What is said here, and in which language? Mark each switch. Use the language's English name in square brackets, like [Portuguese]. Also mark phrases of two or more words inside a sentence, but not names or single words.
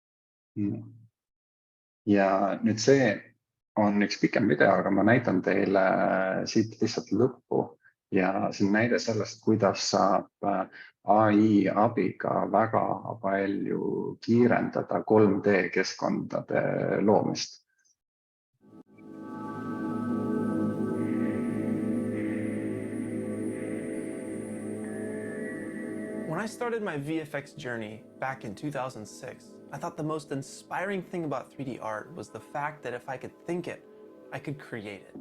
[Estonian] Ja nüüd see on üks pikem video, aga ma näitan teile siit lihtsalt lõppu ja see on näide sellest, kuidas saab AI abiga väga palju kiirendada 3D keskkondade loomist. [English] When I started my VFX journey back in 2006, I thought the most inspiring thing about 3D art was the fact that if I could think it, I could create it.